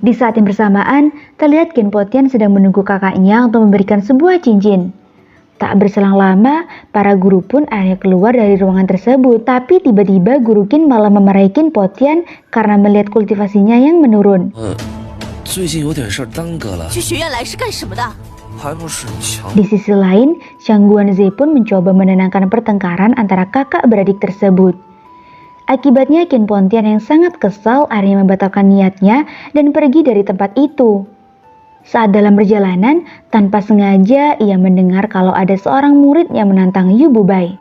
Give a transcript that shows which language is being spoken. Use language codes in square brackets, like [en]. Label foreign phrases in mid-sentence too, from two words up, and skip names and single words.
[id] Di saat yang bersamaan, terlihat Kin Potian sedang menunggu kakaknya untuk memberikan sebuah cincin. Tak berselang lama, para guru pun akhirnya keluar dari ruangan tersebut. Tapi tiba-tiba Guru Kin malah memarahi Kin Potian karena melihat kultivasinya yang menurun. [zh] 最近有点事儿耽搁了。去学院来是干什么的？还不是强。 [id] Di sisi lain, Xiang Guanze pun mencoba menenangkan pertengkaran antara kakak beradik tersebut. Akibatnya Qin Pontian yang sangat kesal akhirnya membatalkan niatnya dan pergi dari tempat itu. Saat dalam perjalanan, tanpa sengaja ia mendengar kalau ada seorang murid yang menantang Yu Bubai.